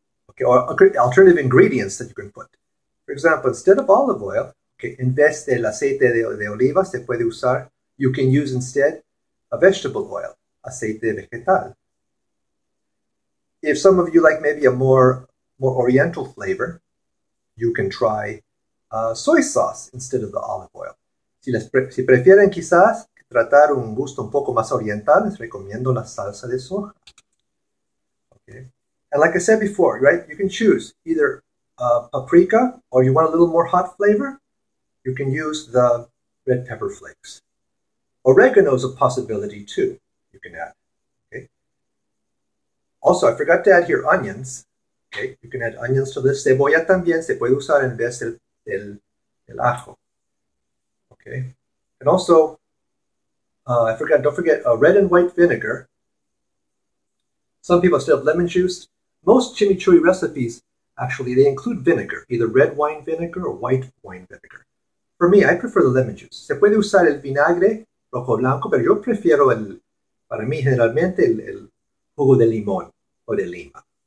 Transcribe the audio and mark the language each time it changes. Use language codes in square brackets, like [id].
[en] Okay, or alternative ingredients that you can put. For example, instead of olive oil, okay, [es] en vez del aceite de oliva se puede usar. [en] You can use instead a vegetable oil. [es] Aceite vegetal. [en] If some of you like maybe a more oriental flavor, you can try soy sauce instead of the olive oil. [es] Si prefieren quizás tratar un gusto un poco más oriental, les recomiendo la salsa de soja. Okay. [en] And like I said before, right, you can choose either paprika, or you want a little more hot flavor, you can use the red pepper flakes. Oregano is a possibility too. You can add. Okay. Also, I forgot to add here onions. Okay, you can add onions to this. [es] Cebolla también se puede usar en vez del ajo. [en] Okay, and also, don't forget red and white vinegar. Some people still have lemon juice. Most chimichurri recipes, actually, they include vinegar, either red wine vinegar or white wine vinegar. For me, I prefer the lemon juice. [es] Se puede usar el vinagre rojo blanco, pero yo prefiero para mí, generalmente, el jugo de limón o de lima.